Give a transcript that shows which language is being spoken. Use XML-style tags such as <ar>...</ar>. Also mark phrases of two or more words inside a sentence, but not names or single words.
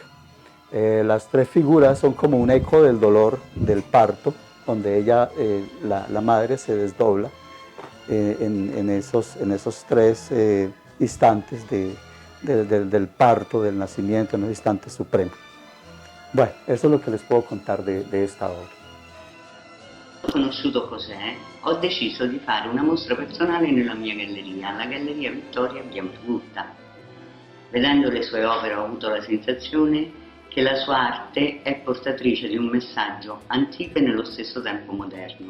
<es>Las tres figuras son como un eco del dolor del parto, donde ella, la madre, se desdobla en esos tres instantes del parto, del nacimiento, en los instantes supremos. Bueno, eso es lo che les puedo contar de esta obra.</es> <it>Ho conosciuto José, ho deciso di fare una mostra personale nella mia galleria, la Galleria Vittoria Biampugutta. Vedendo le sue opere ho avuto la sensazione che la sua arte è portatrice di un messaggio antico e nello stesso tempo moderno.</it>